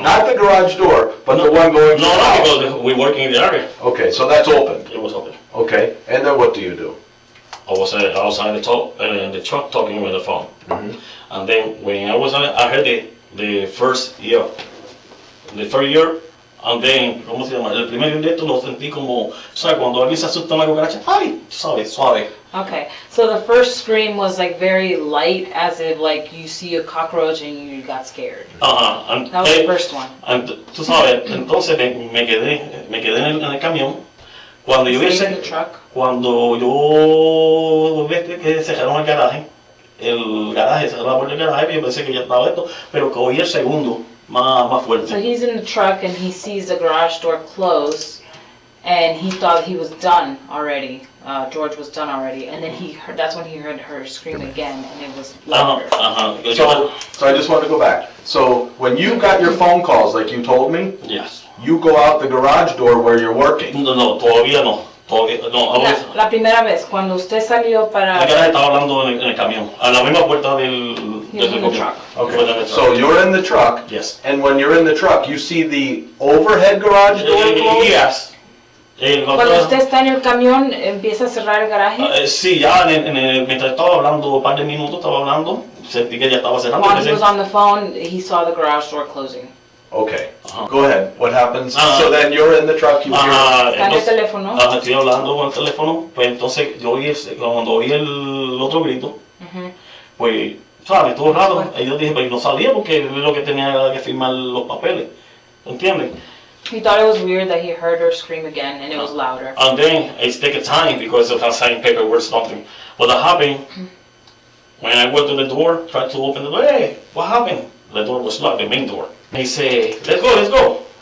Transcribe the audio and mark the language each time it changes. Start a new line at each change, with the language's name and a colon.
English: Not the garage door, but the one going to the house. No, because we're working in the area. Okay, so that's open. It was open. Okay, and then what do you do? I was outside the truck talking with the phone. And then when I was I heard the first year. And then,
Spanish: ¿cómo se llama? El primer día lo sentí como, ¿sabes? Cuando alguien se asusta una cucaracha, ¡ay! Suave.
English: Okay, so the first scream was like very light, as if like you see a cockroach and you got scared. That was the first one.
Spanish: And tú sabes, entonces me quedé en el camión. Cuando yo vi que cerraron el garaje, cerraron la puerta del garaje, yo pensé que ya estaba esto, pero que oí el segundo. Más fuerte.
English: So he's in the truck and he sees the garage door close, and he thought he was done already. George was done already, and then that's when he heard her scream again, and it was louder. So I just want to go back. So when you got your phone calls, like you told me, yes, you go out the garage door where you're working.
Spanish: No, todavía no. La primera vez, cuando usted salió para. Estaba hablando en el camión, a la misma puerta del
English: truck. Okay. So you're in the truck. Yes. And when you're in the truck, you see the overhead garage door closed? Yes.
Spanish: Cuando usted está en el camión, empieza a cerrar el garaje. Sí, ya mientras estaba hablando, un par de minutos estaba hablando, sentí que ya estaba cerrando.
English: While he was on the phone, he saw the garage door closing. Okay. Go ahead. What happens? So then you're in the truck. You hear.
Spanish: Está en el teléfono. Estoy hablando con el teléfono. Pues entonces cuando oí el otro grito, pues, ¿sabes? Todo raro. Y yo dije, pues no salía porque lo que tenía que firmar los papeles. ¿Entiendes?
English: He thought it was weird that he heard her scream again, and it was louder. And then it's taking time because of signing paperwork, something. But that happened when I went to the door, tried to open the door. Hey, what happened? The door was locked, the main door. He said, let's go.